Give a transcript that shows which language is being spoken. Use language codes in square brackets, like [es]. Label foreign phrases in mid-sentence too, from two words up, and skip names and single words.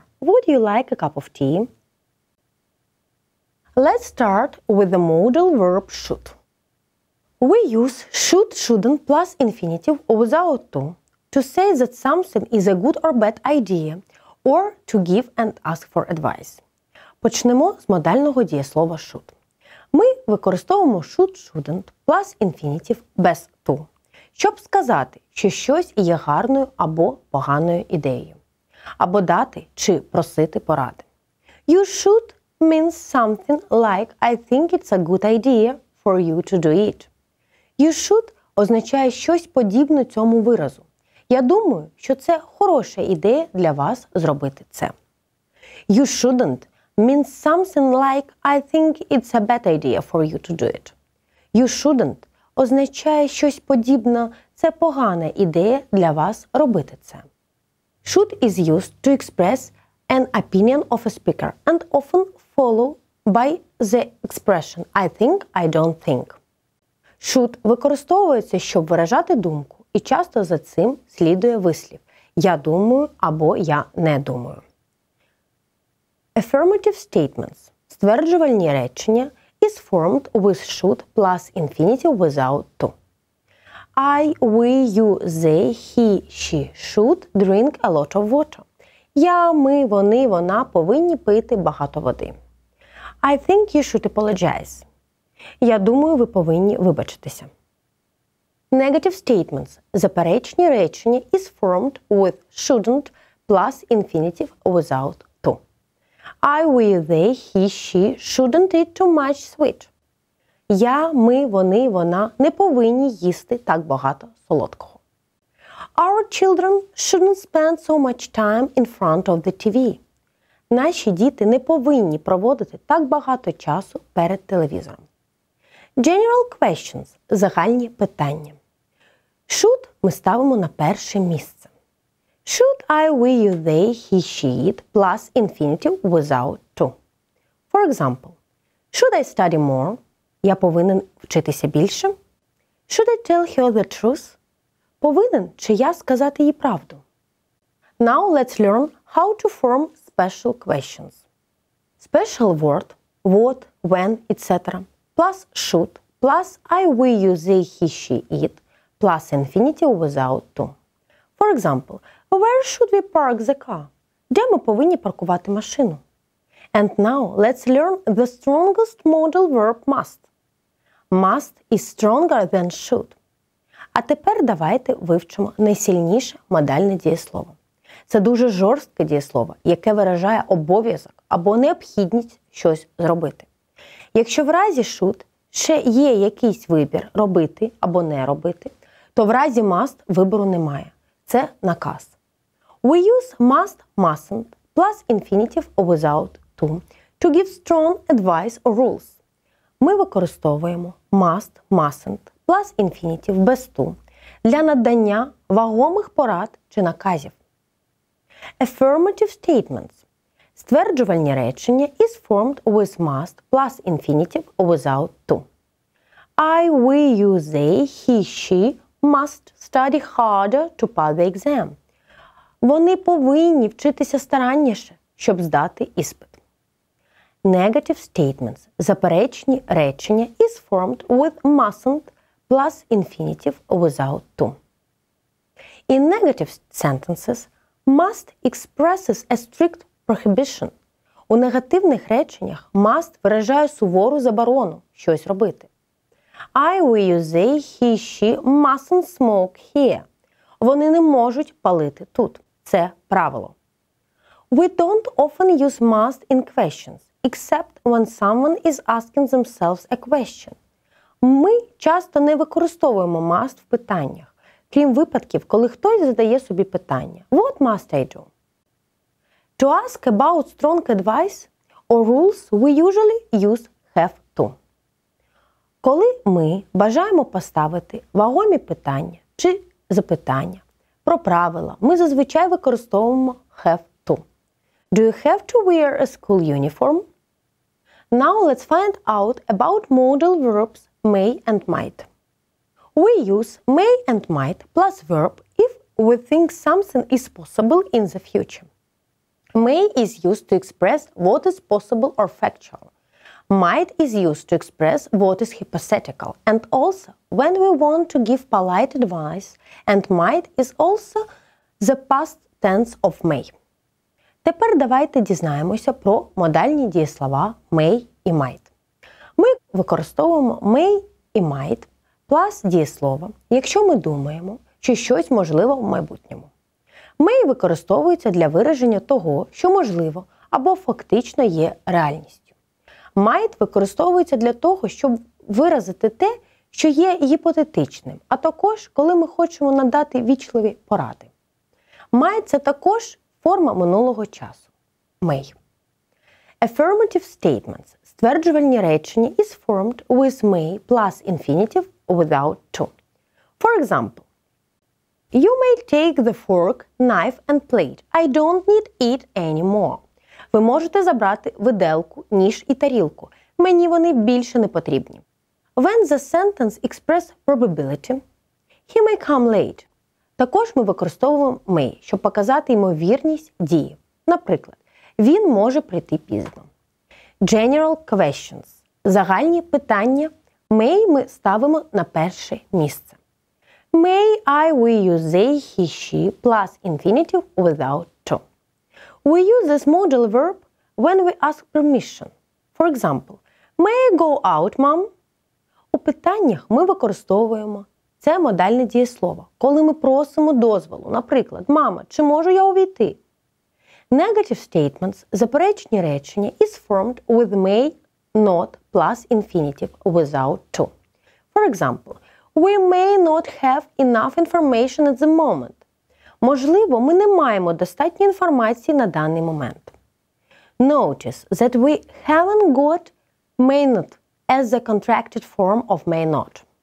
[en] Would you like a cup of tea? Let's start with the modal verb should. We use should, shouldn't plus infinitive without to say that something is a good or bad idea, or to give and ask for advice. [uk] Почнемо з модального дієслова should. Ми використовуємо [en] should, shouldn't plus infinitive [uk] без to, щоб сказати, що щось є гарною або поганою ідеєю, або дати чи просити поради. [en] You should means something like I think it's a good idea for you to do it. You should [uk] означає щось подібне цьому виразу. Я думаю, що це хороша ідея для вас зробити це. [en] You shouldn't means something like I think it's a bad idea for you to do it. You shouldn't [uk] означає щось подібне, це погана ідея для вас робити це. [en] Should is used to express an opinion of a speaker and often followed by the expression I think, I don't think. [uk] Should використовується, щоб виражати думку, і часто за цим слідує вислів «я думаю» або «я не думаю». [en] Affirmative statements – [uk] стверджувальні речення [en] is formed with should plus infinitive without to. I, we, you, they, he, she should drink a lot of water. [uk] Я, ми, вони, вона повинні пити багато води. [en] I think you should apologize. [uk] Я думаю, ви повинні вибачитися. [en] Negative statements – [uk] заперечні речення [en] is formed with shouldn't plus infinitive without to. I, we, they, he, she shouldn't eat too much sweet. [uk] Я, ми, вони, вона не повинні їсти так багато солодкого. [en] Our children shouldn't spend so much time in front of the TV. [uk] Наші діти не повинні проводити так багато часу перед телевізором. [en] General questions – [uk] загальні питання. Should ми ставимо на перше місце. [en] Should I, we, you, they, he, she, it plus infinitive without to. For example, should I study more? [uk] Я повинен вчитися більше. [en] Should I tell her the truth? [uk] Повинен чи я сказати їй правду? [en] Now let's learn how to form special questions. Special word – what, when, etc. plus should plus I, we, you, they, he, she, it plus infinitive without to. For example, where should we park the car? [uk] Де ми повинні паркувати машину? [en] And now let's learn the strongest modal verb must. Must is stronger than should. [uk] А тепер давайте вивчимо найсильніше модальне дієслово. Це дуже жорстке дієслово, яке виражає обов'язок або необхідність щось зробити. Якщо в разі should ще є якийсь вибір робити або не робити, то в разі must вибору немає. Це наказ. [en] We use must, mustn't plus infinitive or without to give strong advice or rules. [uk] Ми використовуємо [en] must, mustn't plus infinitive [uk] без to для надання вагомих порад чи наказів. [en] Affirmative statements. [uk] Стверджувальні речення [en] is formed with must plus infinitive or without to. I, we, you, they, he, she must study harder to pass the exam. [uk] Вони повинні вчитися старанніше, щоб здати іспит. [en] Negative statements. [uk] Заперечні речення [en] is formed with mustn't plus infinitive or without to. In negative sentences, must expresses a strict prohibition. [uk] У негативних реченнях must виражає сувору заборону щось робити. [en] I, we, you, they, he, she mustn't smoke here. [uk] Вони не можуть палити тут. Це правило. [en] We don't often use must in questions, except when someone is asking themselves a question. [uk] Ми часто не використовуємо must в питаннях, крім випадків, коли хтось задає собі питання. [en] What must I do? To ask about strong advice or rules, we usually use have to. [uk] Коли ми бажаємо поставити вагомі питання чи запитання про правила, ми зазвичай використовуємо [en] have to. Do you have to wear a school uniform? Now let's find out about modal verbs may and might. We use may and might plus verb if we think something is possible in the future. May is used to express what is possible or factual. Might is used to express what is hypothetical, and also when we want to give polite advice, and might is also the past tense of may. [uk] Тепер давайте дізнаємося про модальні дієслова may і might. Ми використовуємо may і [en] might plus [uk] дієслова, якщо ми думаємо, що щось можливо в майбутньому. May використовується для вираження того, що можливо або фактично є реальністю. Might використовується для того, щоб виразити те, що є гіпотетичним, а також, коли ми хочемо надати вічливі поради. Might – це також форма минулого часу. [en] May. Affirmative statements – [uk] стверджувальні речення [en] is formed with may plus infinitive without to. For example, you may take the fork, knife and plate. I don't need it anymore. [uk] Ви можете забрати виделку, ніж і тарілку. Мені вони більше не потрібні. [en] When the sentence expresses probability, he may come late. [uk] Також ми використовуємо may, щоб показати ймовірність дії. Наприклад, він може прийти пізно. [en] General questions. [uk] Загальні питання. May ми ставимо на перше місце. [en] May, I, we, you, they, he, she plus infinitive without to. We use this modal verb when we ask permission. For example, may I go out, mom? [uk] У питаннях ми використовуємо це модальне дієслово, коли ми просимо дозволу. Наприклад, мама, чи можу я увійти? [en] Negative statements, [uk] заперечні речення, [en] is formed with may not plus infinitive without to. For example, we may not have enough information at the moment. [uk] Можливо, ми не маємо достатньо інформації на даний момент. [en] Notice that we haven't got may not as the contracted form of may not.